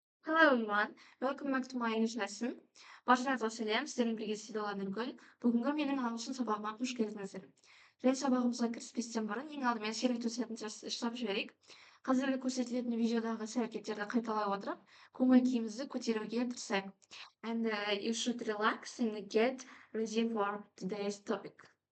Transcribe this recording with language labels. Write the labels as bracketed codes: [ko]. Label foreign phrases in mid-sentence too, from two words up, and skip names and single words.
[en] Hello everyone, welcome back to my English lesson. [kk] Баршаңызға сәлем, сіздермен бірге Седола Нұргүл. Бүгінгі менің ағылшын сабағыма қош келдіңіздер. Және сабағымызға кіріспестен бұрын ең алдымен сервиту сәтін жасап жіберейік. Қазіргі көрсетілетін видеодағы іс-әрекеттерді қайталай отырып, көңіл күйімізді көтеруге тырысайық. [en] And you should relax and get ready for today's topic.